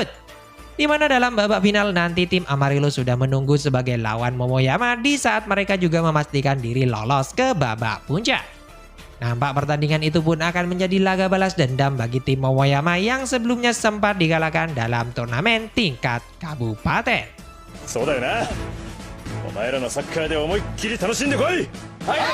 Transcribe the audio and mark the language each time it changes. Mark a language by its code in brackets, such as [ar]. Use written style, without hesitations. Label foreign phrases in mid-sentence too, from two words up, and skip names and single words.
[id] Di mana dalam babak final nanti tim Amarillo sudah menunggu sebagai lawan Momoyama di saat mereka juga memastikan diri lolos ke babak puncak. Nampak pertandingan itu pun akan menjadi laga balas dendam bagi tim Momoyama yang sebelumnya sempat dikalahkan dalam turnamen tingkat kabupaten. [ja] そうだよな。お前らのサッカーで思いっきり楽しんでこい。はい。